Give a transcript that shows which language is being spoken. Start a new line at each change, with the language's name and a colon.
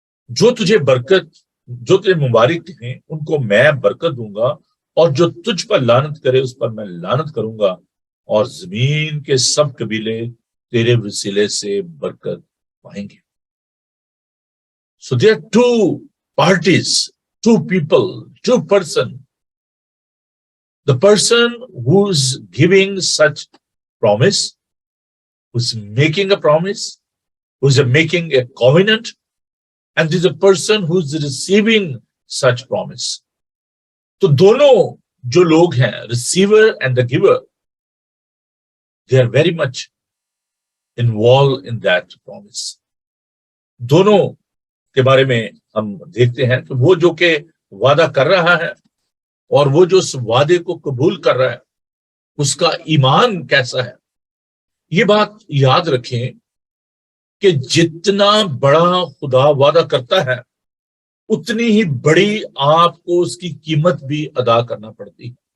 Urdu: جو تجھے مبارک ہیں ان کو میں برکت دوں گا، اور جو تجھ پر لعنت کرے اس پر میں لعنت کروں گا، اور زمین کے سب قبیلے تیرے وسیلے سے برکت پائیں گے۔
English: So there are two parties, two people, two person. The person who's giving such promise, who's making a promise, who's making a covenant, and there's a person who's receiving such promise.
Urdu: تو دونوں جو لوگ ہیں
English: receiver and the giver, they are very much involved in that promise.
Urdu: دونوں کے بارے میں ہم دیکھتے ہیں کہ وہ جو کہ وعدہ کر رہا ہے اور وہ جو اس وعدے کو قبول کر رہا ہے اس کا ایمان کیسا ہے۔ یہ بات یاد رکھیں کہ جتنا بڑا خدا وعدہ کرتا ہے اتنی ہی بڑی آپ کو اس کی قیمت بھی ادا کرنا پڑتی ہے۔